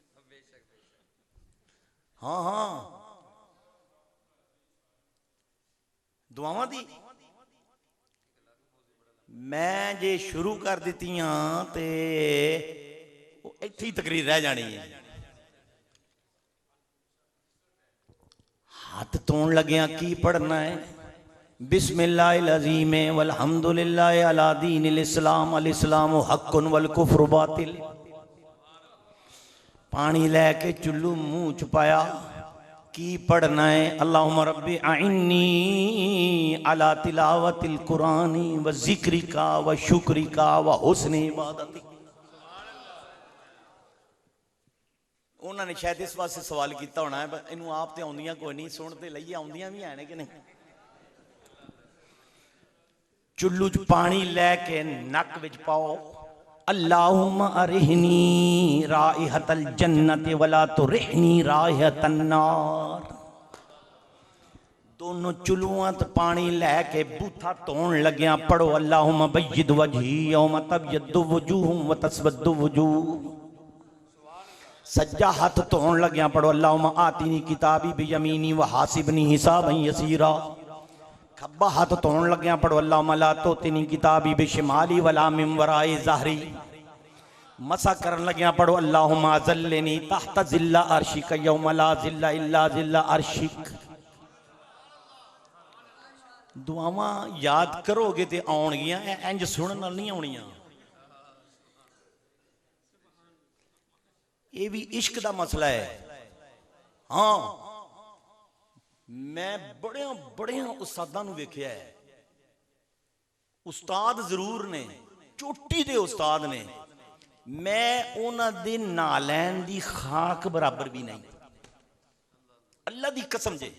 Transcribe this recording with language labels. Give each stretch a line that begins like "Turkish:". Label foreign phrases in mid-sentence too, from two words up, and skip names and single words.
Punjabi: ہاں ہاں، دعاواں دی میں جے شروع کر دتیاں تے ایتھے ہی تقریر رہ جانی ہے. ہتھ دھون لگیا کی پڑھنا ہے?
Arabic: بسم الله العظيم والحمد لله على دين الإسلام، الإسلام حق والكفر باطل.
Punjabi: پانی لے کے چلو منہ چ پایا، کی پڑھنا ہے?
Arabic: اللهم ربي أعني على تلاوة القرآن وذكرك وشكرك وحسن عبادتك.
Punjabi: انہوں نے شاید اس واسطے سوال کیا ہونا ہے، انہوں آپ تو آؤندیاں کوئی نہیں، سنتے لئیے آؤندیاں بھی ہے کہ نہیں. چلو چ پانی لے کے نک وچ پاؤ,
Arabic: اللهم أرحني رائحة الجنة ولا ترحني رائحة النار.
Punjabi: دوناں چلواں تے پانی لے کے بوتھا دھون لگیا پڑھو,
Arabic: اللهم بيض وجهي يوم تبيض وجوه وتسود وجوه.
Punjabi: سجا ہتھ دھون لگیا پڑھو
Arabic: اللهم آتني كتابي بيميني وحاسبني حسابا يسيرا.
Punjabi: کھبا ہتھ دھون لگیا پڑھو
Arabic: اللهم لا تؤتني كتابي بشمالي ولا من وراء ظهري.
Punjabi: مسح کرن لگیا پڑھو
Arabic: اللهم أظلني تحت ظل عرشك يوم لا ظل إلا ظل عرشك.
Punjabi: دعاواں یاد کرو گے تو آؤن گیاں، انج سنن نال نہیں آؤنیاں. یہ بھی عشق دا مسئلہ ہے. ہاں، میں وڈے وڈے استاداں نوں ویکھیا ہے، استاد ضرور نے، چوٹی دے استاد نے، میں انہاں دے نعلین دی خاک برابر بھی نہیں، اللہ دی قسم جے.